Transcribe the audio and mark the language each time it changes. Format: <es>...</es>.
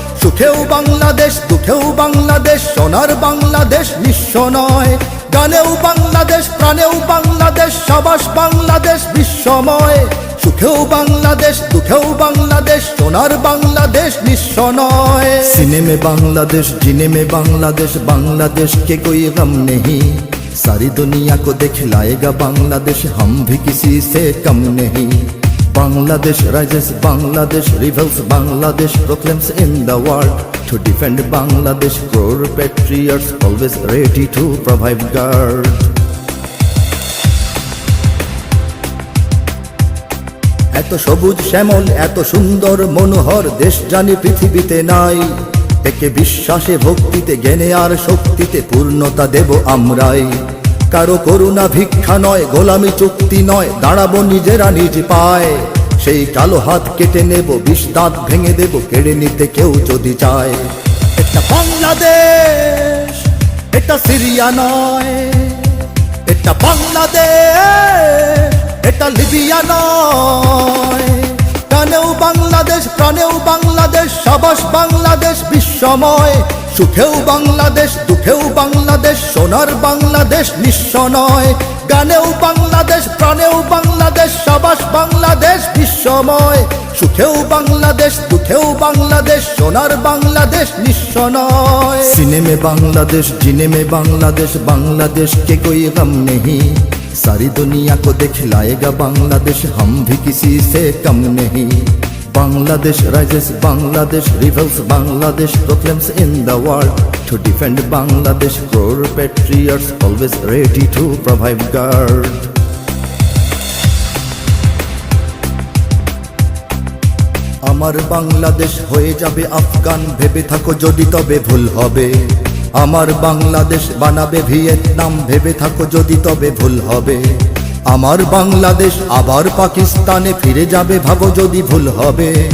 <bn>সুখেও বাংলাদেশ, দুঃখেও বাংলাদেশ, সোনার বাংলাদেশ নিঃস্ব নয়। গানেও বাংলাদেশ, প্রাণেও বাংলাদেশ, সাবাস বাংলাদেশ বিশ্বময়। সুখেও বাংলাদেশ, দুঃখেও বাংলাদেশ, সোনার বাংলাদেশ নিঃস্ব নয়।</bn> <hi>सीने में बांग्लादेश, जीने में बांग्लादेश, बांग्लादेश के कोई गम नहीं। सारी दुनिया को दिखलाएगा बांग्लादेश, हम भी किसी से कम नहीं।</hi> <en>Bangladesh rises, Bangladesh rebels, Bangladesh proclaims in the world to defend Bangladesh. Crore patriots always ready to provide guard.</en> <bn>এত সবুজ শ্যামল, এত সুন্দর মনোহর দেশ জানি পৃথিবীতে নাই। একে বিশ্বাসে ভক্তিতে জ্ঞানে আর শক্তিতে পূর্ণতা দেব আমরাই। কারো করুণা ভিক্ষা নয়, গোলামি চুক্তি নয়, দাঁড়াবো নিজেরা নিজ পায়। সেই কালো হাত কেটে নেব, বিষ দাঁত ভেঙে দেব, কেড়ে নিতে কেউ যদি চায়। এটা বাংলাদেশ, এটা সিরিয়া নয়। এটা বাংলাদেশ, এটা লিবিয়া নয়। প্রাণেও বাংলাদেশ, প্রাণেও বাংলাদেশ, সাবাস বাংলাদেশ বিশ্বময়। সুখেও বাংলাদেশ, দুঃখেও বাংলাদেশ, সোনার বাংলাদেশ নিঃস্ব নয়। গানেও বাংলাদেশ, প্রাণেও বাংলাদেশ, সাবাস বাংলাদেশ বিশ্বময়। সুখেও বাংলাদেশ, দুঃখেও বাংলাদেশ, সোনার বাংলাদেশ নিঃস্ব নয়।</bn> <hi>सीने में बांग्लादेश, जीने में बांग्लादेश, बांग्लादेश के कोई गम नहीं। सारी दुनिया को दिखलाएगा बांग्लादेश, हम भी किसी से कम नहीं।</hi> <en>Bangladesh rises, Bangladesh rebels, Bangladesh proclaims in the world to defend Bangladesh. Crore patriots always ready to provide guard.</en> <bn>আমার বাংলাদেশ হয়ে যাবে আফগান, ভেবে থাকো যদি তবে ভুল হবে। আমার বাংলাদেশ বানাবে ভিয়েতনাম, ভেবে থাকো যদি তবে ভুল হবে। আমার বাংলাদেশ আবার পাকিস্তানে ফিরে যাবে, ভাবো যদি ভুল হবে।</bn>